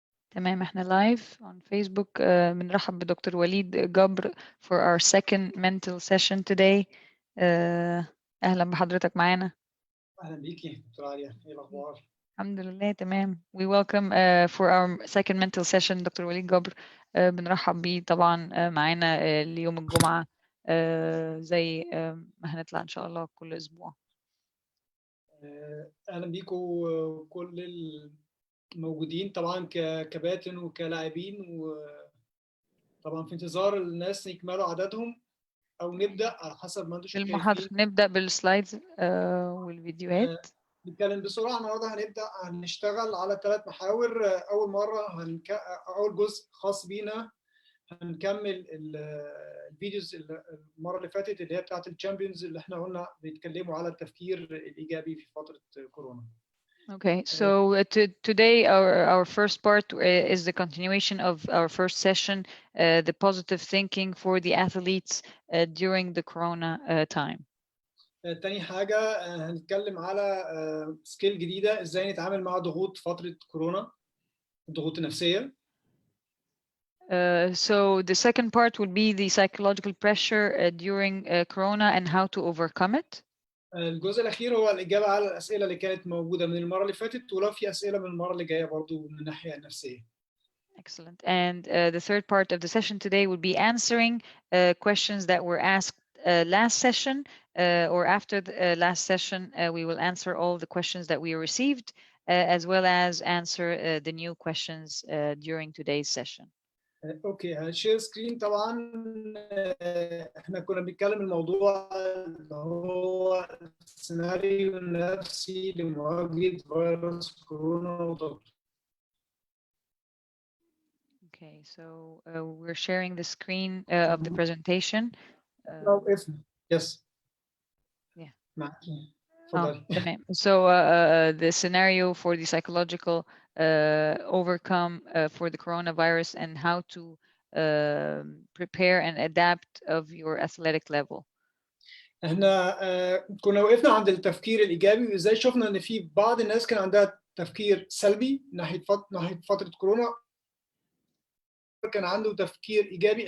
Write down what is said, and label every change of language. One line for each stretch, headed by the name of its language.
Arabic: تمام، احنا لايف
English: on Facebook.
Arabic: بنرحب بدكتور وليد جبر
English: for our second mental session today.
Arabic: أهلا بحضرتك معانا. اهلا بيكي دكتور عليا، ايه الاخبار؟ الحمد لله تمام.
English: We welcome for our second mental session doctor وليد جبر.
Arabic: بنرحب بيه طبعا معانا ليوم الجمعة زي ما هنطلع إن شاء الله كل أسبوع. اهلا بيكم كل الموجودين طبعا ككباتن وكلاعبين، وطبعا في انتظار الناس يكملوا عددهم او نبدا على حسب ما انتم المحاضرة شايفين. نبدأ بالسلايدز والفيديوهات. نتكلم بسرعه. النهارده هنشتغل على 3 محاور. اول مره اول جزء خاص بينا هنكمل الفيديوز المره اللي فاتت اللي هي بتاعت الشامبيونز اللي احنا قلنا بيتكلموا على التفكير الايجابي في فتره كورونا.
English: Okay, so today our first part is the continuation of our first session, the positive thinking for the athletes during the corona time.
Arabic: تاني حاجة هنتكلم على سكيل جديدة، ازاي نتعامل مع ضغوط فترة كورونا، الضغوط النفسية.
English: So the second part would be the psychological pressure during corona and how to overcome it.
Arabic: الجزء الأخير هو الإجابة على الأسئلة اللي كانت موجودة من المرة اللي فاتت، ولو في أسئلة من المرة اللي جاية برضو من الناحية النفسية.
English: Excellent. And the third part of the session today would be answering questions that were asked last session or after the last session. We will answer all the questions that we received as well as answer the new questions during today's session.
Arabic: اوكي، هنشير سكرين طبعا. احنا كنا بنتكلم الموضوع اللي هو السيناريو النفسي لمواجهة فيروس كورونا وضغط.
English: Okay, so we're sharing the screen of the presentation. Yes. Yeah.
Arabic: معاكي. تمام.
English: So the scenario for the psychological overcome for the coronavirus and how to prepare and adapt of your athletic level.
Arabic: احنا كنا وقفنا عند التفكير الايجابي، وازاي شفنا ان في بعض الناس كان عندها تفكير سلبي ناحيه فتره كورونا، كان عنده تفكير ايجابي.